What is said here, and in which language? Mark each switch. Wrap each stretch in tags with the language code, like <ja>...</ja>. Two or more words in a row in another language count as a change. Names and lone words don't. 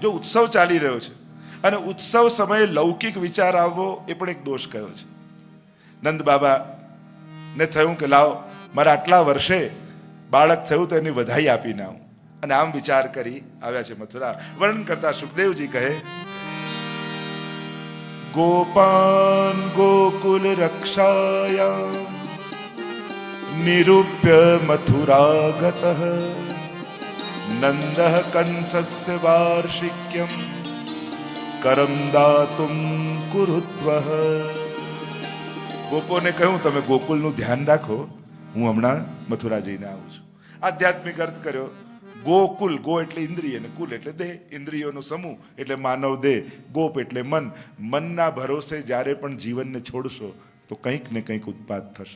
<gu>જો ઉત્સવ ચાલી રહ્યો છે અને ઉત્સવ સમયે લૌકિક વિચાર આવવો એ પણ એક દોષ કયો છે. નંદ બાબા ને થયું કે લાવ મારા આટલા વર્ષે બાળક થયું તો એની વધાઈ આપીને આવું. અને આમ વિચાર કરી આવ્યા છે મથુરા. વર્ણન કરતા સુખદેવજી કહે</gu> <sa>गोपान गोकुल रक्षायां निरूप्य मथुरागतः नंदः कंसस्य वार्षिक्यं करम दातुं कुरुत्वः.</sa> <gu>ગોપોને કહ્યું તમે ગોકુલનું ધ્યાન રાખો, હું હમણાં મથુરા જઈને આવું છું. આધ્યાત્મિક અર્થ કર્યો. ગોકુલ, ગો એટલે ઇન્દ્રિય અને કુલ એટલે દેહ. ઇન્દ્રિયોનો સમૂહ એટલે માનવ દેહ, ગોપ એટલે મન. મનના ભરોસે જ્યારે પણ જીવનને છોડશો તો કંઈક ને કંઈક ઉત્પાદ થશે.</gu>